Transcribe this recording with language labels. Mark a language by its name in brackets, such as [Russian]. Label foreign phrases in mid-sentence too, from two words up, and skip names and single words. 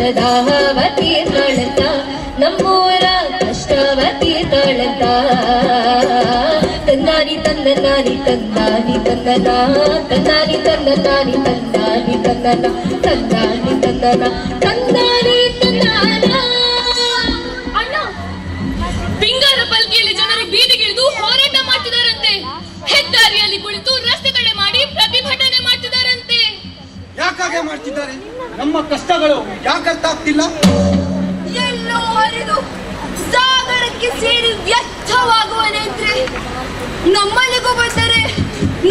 [Kannada] ದಾಹವ ತೀರ್ತಾಳಂತ, ನಮ್ಮೂರ ಕಷ್ಟವ ತೀರ್ತಾಳಂತ. ತಂದಾನಿ ತಂದನಾನಿ ತಂದಾನಿ ತಂದನ, ತಂದಾನಿ ತಂದನಾನಿ ತಂದಾನಿ ತಂದನ, ತಂದಾನಿ ತಂದನ, ತಂದಾನಿ ತಂದನ. ಅಣ್ಣ, ಪಿಂಗಾರ ಪಲ್ಕಿಯಲ್ಲಿ ಜನರು ಬೀದಿಗಿಳಿದು ಹೋರಾಟ ಮಾಡ್ತಿದಾರಂತೆ. ಹೆದ್ದಾರಿಯಲ್ಲಿ ಕುಳಿತು ರಸ್ತೆ ತಡೆ ಮಾಡಿ ಪ್ರತಿಭಟನೆ ಮಾಡ್ತಿದಾರಂತೆ. ಯಾಕಾಗೆ ಮಾಡ್ತಿದ್ದಾರೆ? ನಮ್ಮ ಕಷ್ಟಗಳು ಯಾಕರ್ಥ ಆಗ್ತಿಲ್ಲ? ಎಲ್ಲೋ ಹರಿದು ಸಾಗರಕ್ಕೆ ಸೇರಿ ವ್ಯರ್ಥವಾಗುವ ನೇತ್ರೆ ನಮ್ಮಲ್ಲಿಗೂ ಬಂದರೆ